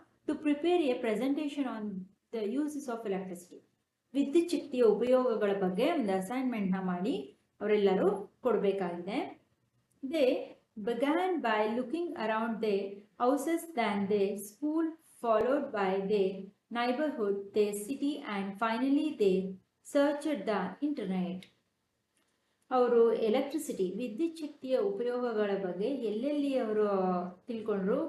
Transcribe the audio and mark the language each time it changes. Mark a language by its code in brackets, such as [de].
[en] to prepare a presentation on the uses of electricity, [kn] ವಿದ್ಯುತ್ ಶಕ್ತಿಯ ಉಪಯೋಗಗಳ ಬಗ್ಗೆ ಒಂದು ಅಸೈನ್ಮೆಂಟ್ನ ಮಾಡಿ ಅವರೆಲ್ಲರೂ ಕೊಡಬೇಕಾಗಿದೆ. [en] They began by looking around their houses, then their school, followed by their neighborhood, their city, and finally they searched the internet. [kn] ಅವರು electricity, ವಿದ್ಯುತ್ ಶಕ್ತಿಯ ಉಪಯೋಗಗಳ ಬಗ್ಗೆ ಎಲ್ಲೆಲ್ಲಿ ಅವರು ತಿಳ್ಕೊಂಡ್ರು?